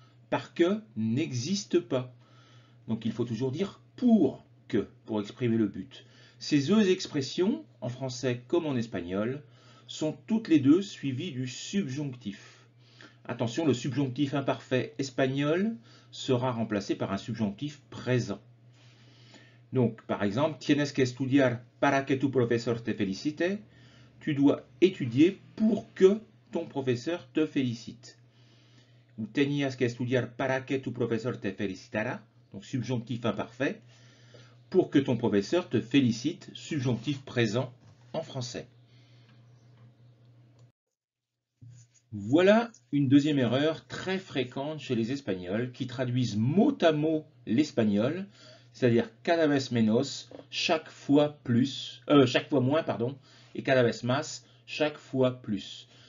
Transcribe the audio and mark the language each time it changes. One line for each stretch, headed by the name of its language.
French: Par que n'existe pas. Donc il faut toujours dire pour que pour exprimer le but. Ces deux expressions, en français comme en espagnol, sont toutes les deux suivies du subjonctif. Attention, le subjonctif imparfait espagnol sera remplacé par un subjonctif présent. Donc, par exemple,
Spanish: tienes que estudiar para que tu profesor te felicite.
French: Tu dois étudier pour que ton professeur te félicite.
Spanish: Ou tenías que estudiar para que tu profesor te felicitara.
French: Donc, subjonctif imparfait. Pour que ton professeur te félicite, subjonctif présent en français. Voilà une deuxième erreur très fréquente chez les Espagnols qui traduisent mot à mot l'espagnol, c'est-à-dire
Spanish: cada vez menos,
French: chaque fois moins, pardon, et
Spanish: cada vez más,
French: chaque fois plus.